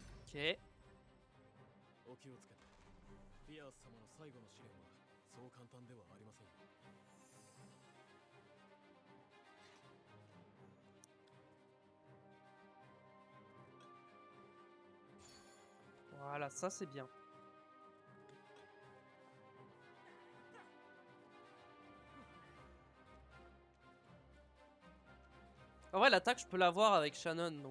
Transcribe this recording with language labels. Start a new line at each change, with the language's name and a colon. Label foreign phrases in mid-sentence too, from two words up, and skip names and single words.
French: Ok.
Japanese: お気をつけて。ピアース様の最後の試練はそう簡単ではありませんよ。
French: Voilà, ça c'est bien. En vrai, l'attaque, je peux l'avoir avec Shannon, donc...